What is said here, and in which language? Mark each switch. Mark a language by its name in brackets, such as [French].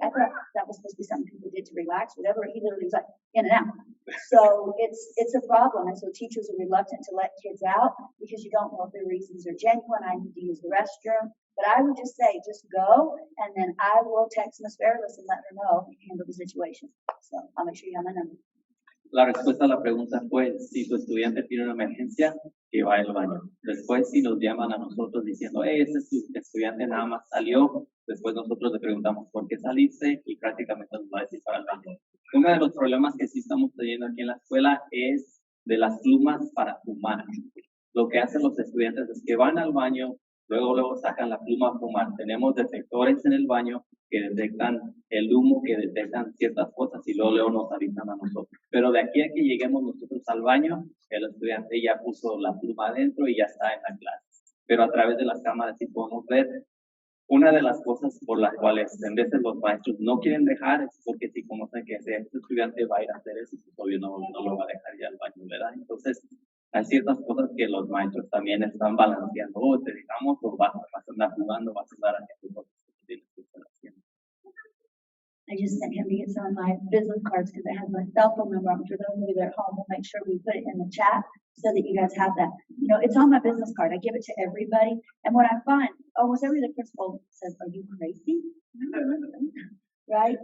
[English] I thought that was supposed to be something people did to relax, whatever. He literally was like in and out. So it's a problem. And so teachers are reluctant to let kids out because you don't know if their reasons are genuine. I need to use the restroom. But I would just say, just go, and then I will text Ms. Fairless and let her know and handle the situation. So I'll make sure you have my number. [Spanish] La respuesta a la pregunta fue, si tu estudiante tiene una emergencia, que vaya al baño. Después, si nos llaman a nosotros diciendo, este estudiante nada más salió, después nosotros le preguntamos, ¿por qué saliste? Y prácticamente nos va a decir para el baño. Uno de los problemas que sí estamos teniendo aquí en la escuela es de las plumas para fumar. Lo que hacen los estudiantes es que van al baño, luego sacan la pluma a fumar. Tenemos detectores en el baño que detectan el humo, que detectan ciertas cosas y luego nos avisan a nosotros. Pero de aquí a que lleguemos nosotros al baño, el estudiante ya puso la pluma adentro y ya está en la clase. Pero a través de las cámaras sí podemos ver. Una de las cosas por las cuales en veces los maestros no quieren dejar es porque si conocen que ese estudiante va a ir a hacer eso, pues obvio no lo va a dejar ya al baño, ¿verdad? Entonces, hay ciertas cosas que los maestros también están balanceando. Te dejamos o vas a andar jugando, vas a andar haciendo cosas que tienes que estar haciendo. [English] I just sent him to get some of my business cards because it has my cell phone number. For those of you that are at home, we'll make sure we put it in the chat so that you guys have that. It's on my business card. I give it to everybody. And what I find, almost every other principal says, are you crazy? Right?